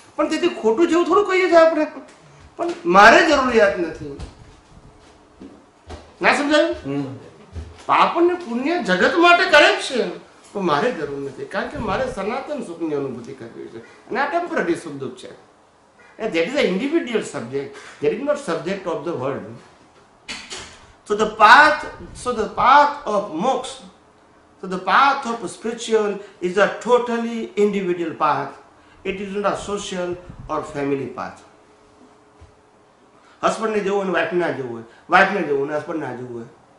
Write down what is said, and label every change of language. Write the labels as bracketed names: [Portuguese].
[Gujarati] પણ તેથી ખોટું જેવું થોડું કહીએ છીએ આપણે. પણ મારે જરૂરિયાત નથી. ના સમજાયું? પાપ અને પુણ્ય જગત માટે કરે જ છે, પણ મારે જરૂર નથી. કારણ કે મારે સનાતન સુખની અનુભૂતિ કરવી છે અને આ ટેમ્પરરી સુખ દુઃખ છે. [English] And that is an individual subject. That is not subject of the world. So the path of moksha, so the path of spiritual is a totally individual path. It is not a social or family path. [Gujarati] Husband ne જવું અને wife ના જવું હોય, wife ને જવું અને husband ના જવું હોય.